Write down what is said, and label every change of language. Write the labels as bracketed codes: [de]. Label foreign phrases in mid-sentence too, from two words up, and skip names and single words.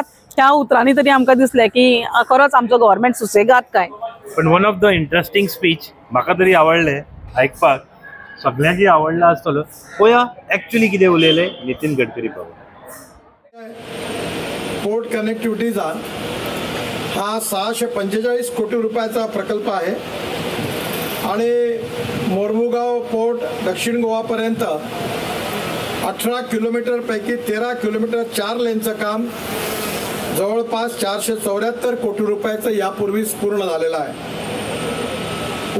[kok] त्या उतरांनी तरी आमकां दिसलें की खरोच आमचो गव्हर्नमेंट सुसेगाद काय. पण [en] one of the interesting speech [kok] म्हाका तरी आवडलें आयकपाक, सगळ्यांकी आवडला आसतलो. पळया एक्चुअली कितें उलयलें नितीन गडकरी बाबा. [mr] पोर्ट कनेक्टिव्हिटीचा हा 645 कोटी रुपयाचा प्रकल्प आहे आणि मोरमुगाव पोर्ट दक्षिण गोवापर्यंत 18 किलोमीटर पैकी 13 किलोमीटर 4 लेनचं काम जवळपास 474 कोटी रुपयाचं यापूर्वीच पूर्ण झालेलं आहे.